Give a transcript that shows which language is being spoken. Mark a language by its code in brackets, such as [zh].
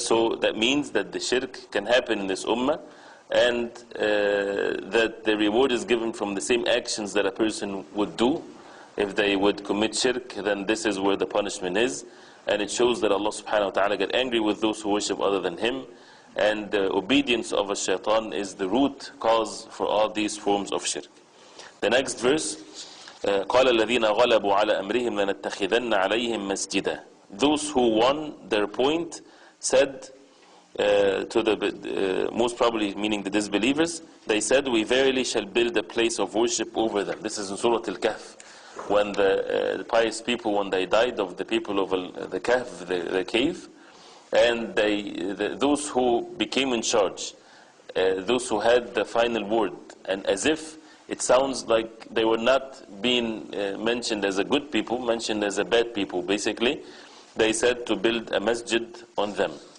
[en] So that means that the shirk can happen in this ummah, and that the reward is given from the same actions that a person would do. If they would commit shirk, then this is where the punishment is. And it shows that Allah subhanahu wa ta'ala got angry with those who worship other than Him. And the obedience of a shaitan is the root cause for all these forms of shirk. The next verse, [ar] قَالَ الَّذِينَ غَلَبُوا عَلَى أَمْرِهِمْ لَنَتَّخِذَنَّ عَلَيْهِمْ مَسْجِدًا. [en] Those who won their point said to the most probably meaning the disbelievers, they said, we verily shall build a place of worship over them. This is in Surah Al-Kahf, when the pious people, when they died of the people of the Kahf, the cave, and those who became in charge, those who had the final word, and as if it sounds like they were not being mentioned as a good people, mentioned as a bad people, basically, they said to build a masjid on them.